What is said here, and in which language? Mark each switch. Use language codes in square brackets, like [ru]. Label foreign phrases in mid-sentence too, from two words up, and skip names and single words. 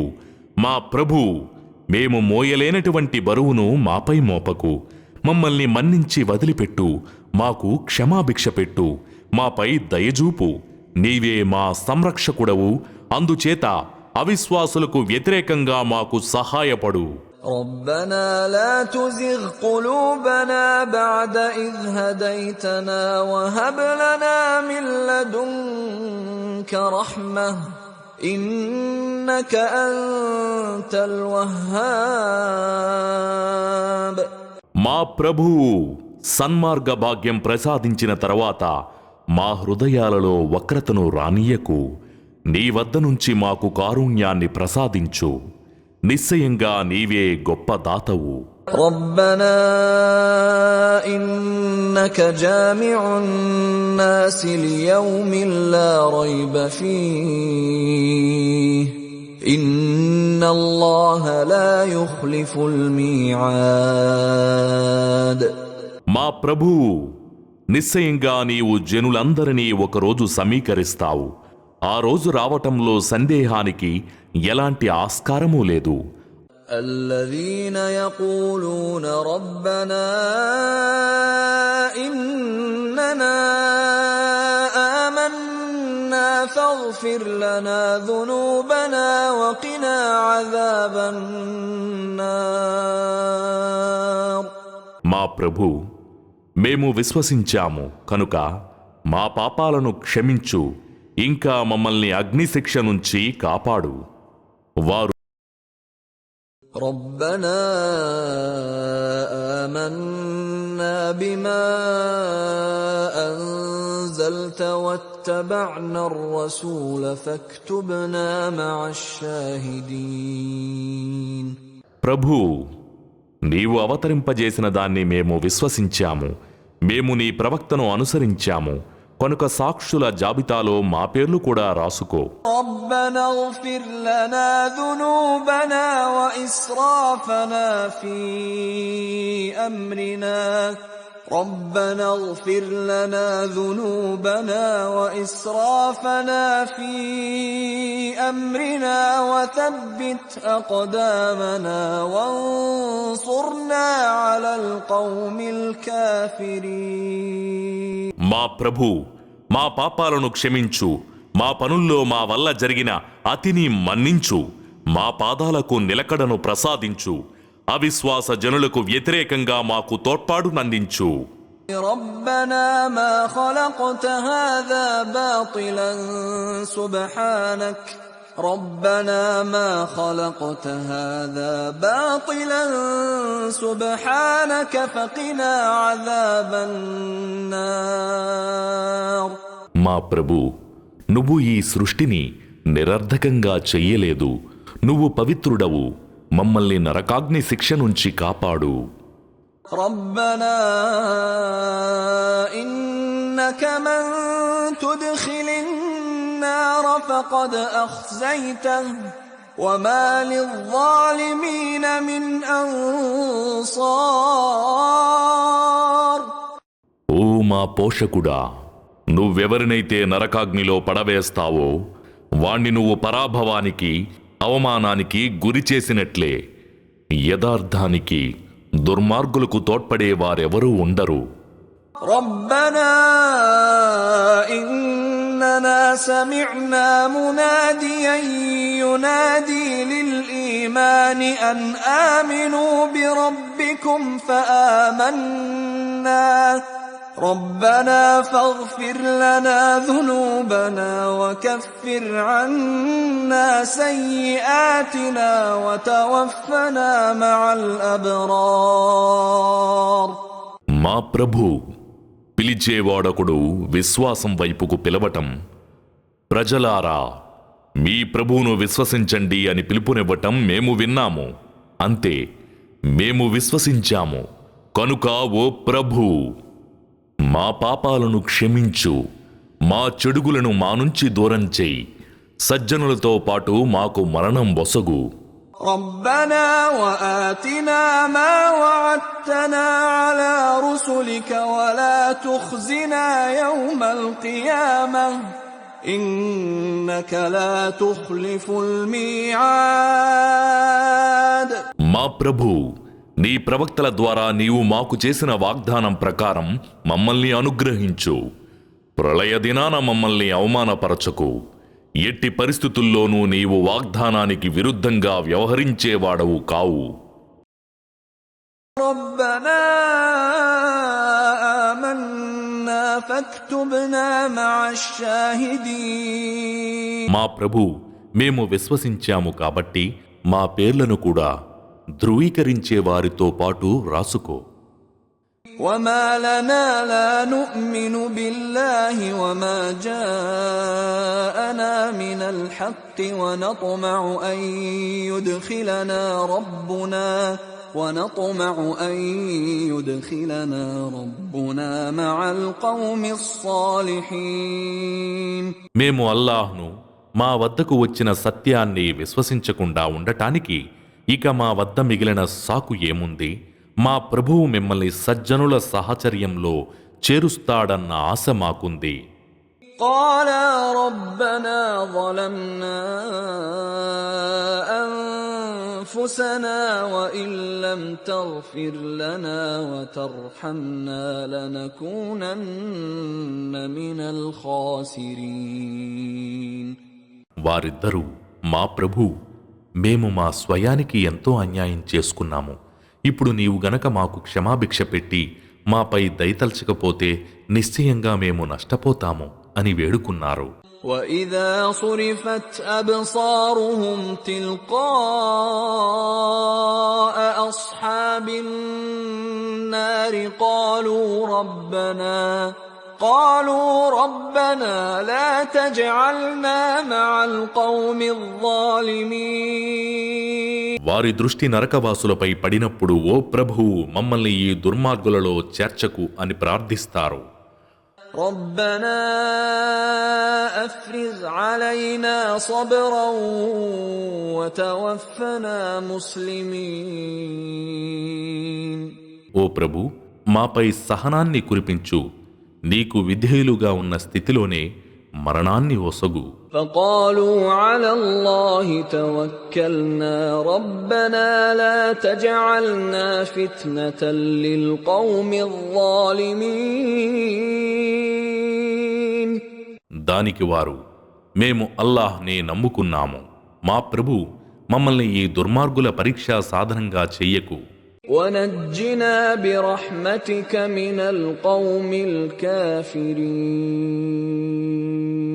[te] మా ప్రభూ, మేము మోయలేనటువంటి బరువును మాపై మోపకు. మమ్మల్ని మన్నించి వదిలిపెట్టు. మాకు క్షమాభిక్ష పెట్టు. మాపై దయజూపు. నీవే మా సంరక్షకుడవు. అందుచేత అవిశ్వాసులకు వ్యతిరేకంగా మాకు సహాయపడు. [ar] ربنا لا تزغ قلوبنا بعد إذ هديتنا وهب لنا من لدنك رحمة إنك أنت الوهاب. [te] మా ప్రభువు సన్మార్గ భాగ్యం ప్రసాదించిన తర్వాత మా హృదయాలలో వక్రతను రానీయకు. నీ వద్ద నుంచి మాకు కారుణ్యాన్ని ప్రసాదించు. నిశ్చయంగా నీవే గొప్ప దాతవు. [ar] ربنا إنك جامع الناس ليوم لا ريب فيه إن الله لا يخلف الميعاد. [te] మా ప్రభువు, నిశ్చయంగా నీవు జనులందరినీ ఒకరోజు సమీకరిస్తావు. ఆ రోజు రావటంలో సందేహానికి ఎలాంటి ఆస్కారమూ లేదు. [ar] الذين يقولون ربنا إننا آمنا فاغفر لنا ذنوبنا وقنا عذاب النار. [te] మా ప్రభు, మేము విశ్వసించాము కనుక మా పాపాలను క్షమించు, ఇంకా మమ్మల్ని అగ్నిశిక్ష నుంచి కాపాడు. వారు [ar] ربنا آمنا بما أنزلت واتبعنا الرسول فاكتبنا مع الشاهدين. [te] ప్రభూ, నీవు అవతరింపజేసిన దాన్ని మేము విశ్వసించాము, మేము నీ ప్రవక్తను అనుసరించాము కనుక సాక్షుల జాబితాలో మా పేర్లు కూడా రాసుకో. [ar] ربنا اغفر لنا ذنوبنا وإسرافنا في أمرنا ربنا اغفر لنا ذنوبنا وإسرافنا في أمرنا وثبت أقدامنا وانصرنا على القوم الكافرين. [te] మా ప్రభు, మా పాపాలను క్షమించు, మా పనుల్లో మా వల్ల జరిగిన అతిని మన్నించు, మా పాదాలకు నిలకడను ప్రసాదించు, అవిశ్వాస జనులకు వ్యతిరేకంగా మాకు తోడ్పాటునందించు. [ar] ربنا ما خلقت هذا باطلا سبحانك ربنا ما خلقت هذا باطلا سبحانك فقنا عذاب النار. [te] మా ప్రభు, నువ్వు ఈ సృష్టిని నిరర్ధకంగా చెయ్యలేదు, నువ్వు పవిత్రుడవు, మమ్మల్ని నరకాగ్ని శిక్ష నుంచి కాపాడు. [ar] ربنا إنك من تدخل النار فقد أخزيته وما للظالمين من أنصار. [te] ఓ మా పోషకుడా, నువ్వెవరినైతే నరకాగ్నిలో పడవేస్తావో వాణ్ణి నువ్వు పరాభవానికి, అవమానానికి గురి చేసినట్లే. యథార్థానికి దుర్మార్గులకు తోడ్పడే వారెవరూ ఉండరు. [ar] ربنا إننا سمعنا مناديا ينادي للإيمان أن آمنوا بربكم فآمنا ربنا فاغفر لنا ذنوبنا وكفر عنا سيئاتنا وتوفنا مع الأبرار. [te] మా ప్రభు, పిలిచేవాడొకడు విశ్వాసం వైపుకు పిలవటం, ప్రజలారా మీ ప్రభువును విశ్వసించండి అని పిలుపునివ్వటం మేము విన్నాము. అంతే, మేము విశ్వసించాము కనుక ఓ ప్రభూ, మా పాపాలను క్షమించు, మా చెడుగులను మా నుంచి దూరం చేయి, సజ్జనులతో పాటు మాకు మరణం వసగు. [ar] ربنا وآتنا ما وعدتنا على رسلك ولا تخزنا يوم القيامة إنك لا تخلف الميعاد. [te] మా ప్రభు, నీ ప్రవక్తల ద్వారా నీవు మాకు చేసిన వాగ్దానం ప్రకారం మమ్మల్ని అనుగ్రహించు. ప్రళయ దినాన మమ్మల్ని అవమానపరచకు. ఎట్టి పరిస్థితుల్లోనూ నీవు వాగ్దానానికి విరుద్ధంగా వ్యవహరించేవాడవు కావు. [ar] ربنا آمنا فاكتبنا مع الشاهدين. [te] మా ప్రభు, మేము విశ్వసించాము కాబట్టి మా పేర్లను కూడా ధృవీకరించే వారితో పాటు రాసుకో. [ar] وما لنا لا نؤمن بالله وما جاءنا من الحق ونطمع أن يدخلنا ربنا مع القوم الصالحين. [te] మేము అల్లాహ్ను, మా వద్దకు వచ్చిన సత్యాన్ని విశ్వసించకుండా ఉండటానికి ఇక మా వద్ద మిగిలిన సాకు ఏముంది? మా ప్రభువు మిమ్మల్ని సజ్జనుల సహచర్యంలో చేరుస్తాడన్న ఆశ మాకుంది. [ar] قالا ربنا ظلمنا أنفسنا وإن لم تغفر لنا وترحمنا لنكونن من الخاسرين. [te] వారిద్దరూ, మా ప్రభూ, మేము మా స్వయానికి ఎంతో అన్యాయం చేసుకున్నాము. ఇప్పుడు నీవు గనక మాకు క్షమాభిక్ష పెట్టి మాపై దయతల్చకపోతే నిశ్చయంగా మేము నష్టపోతాము అని వేడుకున్నారు. [ar] وَإِذَا صُرِفَتْ أَبْصَارُهُمْ تِلْقَاءَ أَصْحَابِ النَّارِ قالوا ربنا لا تجعلنا مع القوم الظالمين. [te] వారి దృష్టి నరకవాసులపై పడినప్పుడు, ఓ ప్రభువు, మమ్మల్ని ఈ దుర్మార్గులలో చేర్చకు అని ప్రార్థిస్తారు. [ar] ربنا أفرغ علينا صبرا وتوفنا مسلمين. [te] ఓ ప్రభు, మాపై సహనాన్ని కురిపించు, నీకు విధేయులుగా ఉన్న స్థితిలోనే మరణాన్ని ఒసగు. [ar] فقالوا على الله توكلنا ربنا لا تجعلنا فتنة للقوم الظالمين. [te] దానికి వారు, మేము అల్లాహ్నే నమ్ముకున్నాము, మా ప్రభు, మమ్మల్ని ఈ దుర్మార్గుల పరీక్షా సాధనంగా చెయ్యకు. [ar] ونجنا برحمتك من القوم الكافرين.